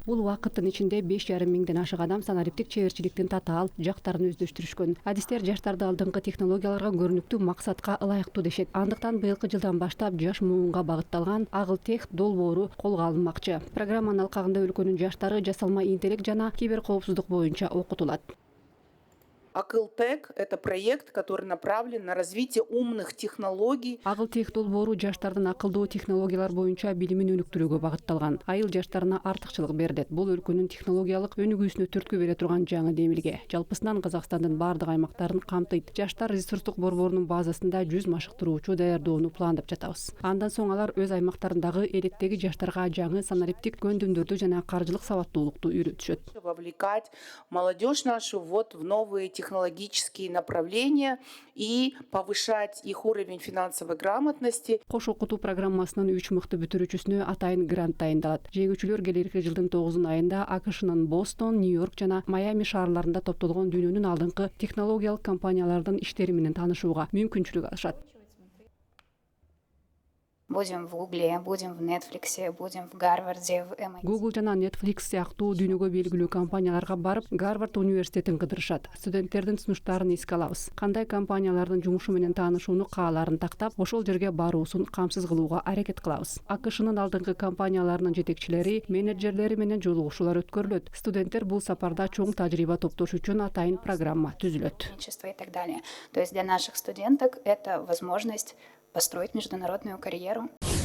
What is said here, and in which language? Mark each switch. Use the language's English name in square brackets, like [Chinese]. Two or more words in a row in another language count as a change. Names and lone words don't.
[Kyrgyz] Бул убакыттын ичинде 5,5 миңден ашык адам санариптик чеберчиликтин татаал жактарын өздөштүрүшкөн. Адистер жаштарды алдыңкы технологияларга көрүнүктүү максатка ылайыктуу дешет. Андыктан быйылкы жылдан баштап жаш муунга Агылтех долбоору колго алынмакчы. Программанын алкагында өлкөнүн жаштары жасалма интеллект жана киберкоопсуздук боюнча окутулат. [Russian] Агылтех – это проект, который направлен на развитие умных технологий. [Kyrgyz] Агылтех долбоору жаштардын акылдуу технологиялар боюнча билимин өнүктүрүүгө багытталган. Айыл жаштарына артыкчылык берет. Бул өлкөнүн технологиялык өнүгүүсүнө түрткү бере турган жаңы демилге. Жалпысынан Казакстандын бардык аймактарын камтыйт. Жаштар ресурстук борборунун базасында 100 машыктыруучу даярдоону пландап жатабыз. Андан соң алар өз аймактарындагы электеги жаштарга жаңы санариптик көндүмдөрдү жана каржылык сабаттуулукту үйрөтүшөт. [Russian] Вовлекать молодежь нашу в новые технологические направления и повышать их уровень финансовой грамотности. [Kyrgyz] Кош окутуу программасынын 3 мыкты бүтүрүүчүсүнө атайын грант дайындалат. Жеңүүчүлөр келерки жылдын 9 айында АКШнын Бостон, Нью-Йорк жана Майами шаарларында топтолгон дүйнөнүн алдыңкы технологиялык компаниялардын иштери менен таанышууга мүмкүнчүлүк алышат. [Russian] Будем в Гугле, будем в Нетфликсе, будем в Гарварде, в MIT. [Kyrgyz] Google жана Netflix сыяктуу дүйнөгө белгилүү компанияларга барып, Гарвард университетин кыдырышат. Студенттердин сунуштарын эске алабыз. Кандай компаниялардын жумушу менен таанышууну кааларын тактап, ошол жерге баруусун камсыз кылууга аракет кылабыз. АКШнын алдыңкы компанияларынын жетекчилери, менеджерлери менен жолугушуулар өткөрүлөт. Студенттер бул сапарда чоң тажрыйба топтош үчүн атайын программа түзүлөт. [Russian] И так далее. То есть для наших студенток это возможность построить международную карьеру.